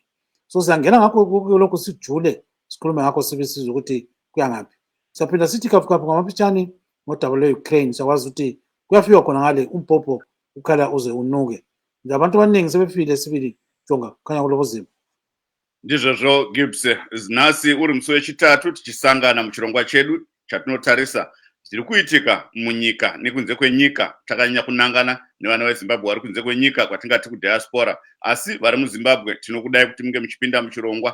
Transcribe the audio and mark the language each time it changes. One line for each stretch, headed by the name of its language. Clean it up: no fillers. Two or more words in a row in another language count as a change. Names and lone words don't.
North Ndebele: So siyangena ngakho lokhu sijule sikhulume ngakho sibisizwe ukuthi kuyangaphi. Saphinda sithi kafukafu ngamapitshani ngodaba lwe-Ukraine sakwazi ukuthi kuyafika khona ngale umbhobho ukhala uze unuke. Abantu abaningi sebefile sibili jonga kukhanya kulobuzima.
Shona: Ndizvozvo Gibbs, zinasi uri musi wechitatu tichisangana muchirongwa chedu chatinotarisa zviri kuitika munyika nekunze kwenyika. Takanyanya kunangana nevana veZimbabwe vari kunze kwenyika kwatingati kudiaspora, asi vari muZimbabwe tinokudai kuti munge muchipinda muchirongwa.